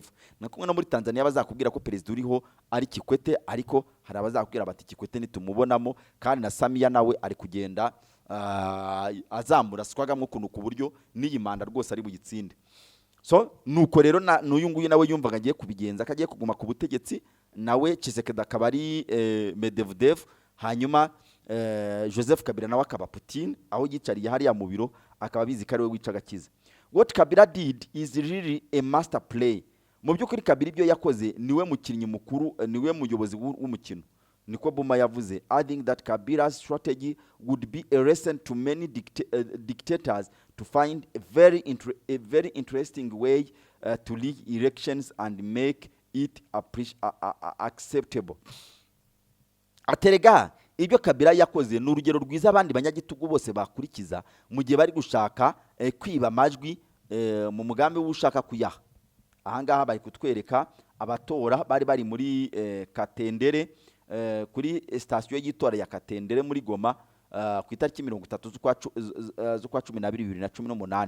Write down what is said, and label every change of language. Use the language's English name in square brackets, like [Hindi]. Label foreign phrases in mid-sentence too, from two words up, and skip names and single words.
[Kinyarwanda] Nakumwe no muri Tanzania bazakubwira ko perezida uriho ari Kikwete, ariko hari abazakubwira bati Kikwete nitumubonamo, kandi na Samia nawe ari kugenda azamura swagamo kuntu ku buryo n'iyi manda rwose ari buyitsinde. So nuko rero n'uyu nguyu nawe yumvaga agiye kubigenza akagiye kuguma ku butegetsi, nawe Tshiseked akaba ari Medvedev, hanyuma Joseph Kabila nawe akaba Putin, aho yicariye hariya mu biro akaba bizi ko ari we wicaga kiza. [English] What Kabila did is really a master play. [Kinyarwanda] Mu by'ukuri Kabila ibyo yakoze niwe mukinnyi mukuru, niwe muyobozi w'umukino, niko Buma yavuze. [English] I think that Kabila's strategy would be a lesson to many dictators to find a very interesting way to rig elections and make it acceptable. [Kinyarwanda] Aterega ibyo Kabila yakoze ni urugero rwiza abandi banyagitugu bose bakurikiza mu gihe bari gushaka kwiba amajwi mu mugambi w'ushaka kuyaha. Ahangaha bari kutwereka abatora bari muri Katendere, kuri station y'itora ya Katendere muri Goma ku itariki 30 z'ukwa 12 2018.